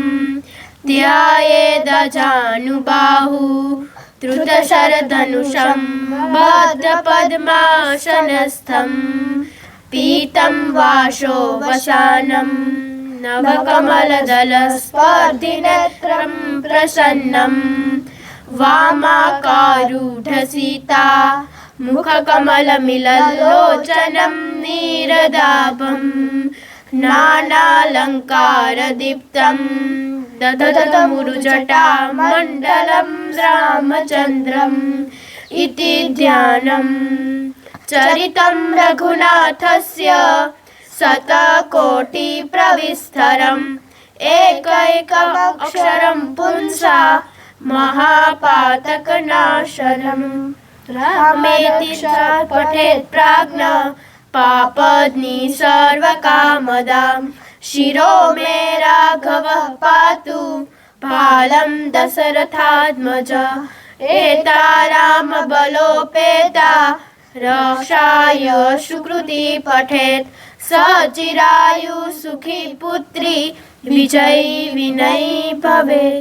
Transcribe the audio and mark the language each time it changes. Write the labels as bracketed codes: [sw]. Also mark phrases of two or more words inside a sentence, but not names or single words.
[sa] ધ્યાયેદજાનુબાહુ ધૃતશરધનુષં બદ્ધપદ્માસનસ્થં પીतं વાશો વસાनं નવકમલદલસ્પર્ધિનેત્રं પ્રસન્नं વામાકારૂઢસીતા મુખકમલમિલલ્લોચनं નીરદાભं નાનાલંકારદીપ્तं દધતમુરુજટામण्डलं રામચन्द्रम् इति ध्यानं चरितं रघुनाथस्य शतकोटिप्रविस्तरम् एकैकमक्षरं पुंसा महापातकनाशनम् रामेति पठेत् प्राज्ञ पापज्ञि सर्वकामदां शिरो मे राघवः पातु बालं दशरथात्मज एता रामबलोपेता रक्षाय सुकृति पठेत् सचिरायु सुखी पुत्री विजयी विनयी भवेत्.